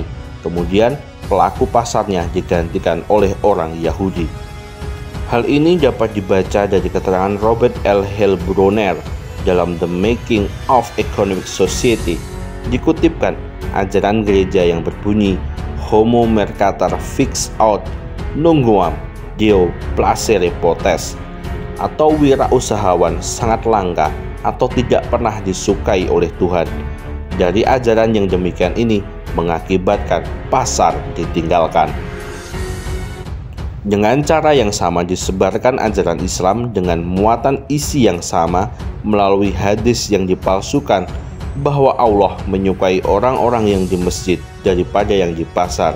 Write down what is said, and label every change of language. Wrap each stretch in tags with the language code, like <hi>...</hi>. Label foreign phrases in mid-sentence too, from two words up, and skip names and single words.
<id>Kemudian pelaku pasarnya digantikan oleh orang Yahudi. Hal ini dapat dibaca dari keterangan Robert L. Heilbronner dalam The Making of Economic Society. Dikutipkan ajaran gereja yang berbunyi</id> <la>Homo mercator fix out nunquam Deo placere potes,</la> <id>atau wirausahawan sangat langka atau tidak pernah disukai oleh Tuhan. Dari ajaran yang demikian ini mengakibatkan pasar ditinggalkan. Dengan cara yang sama disebarkan ajaran Islam dengan muatan isi yang sama melalui hadis yang dipalsukan bahwa Allah menyukai orang-orang yang di masjid daripada yang di pasar.</id>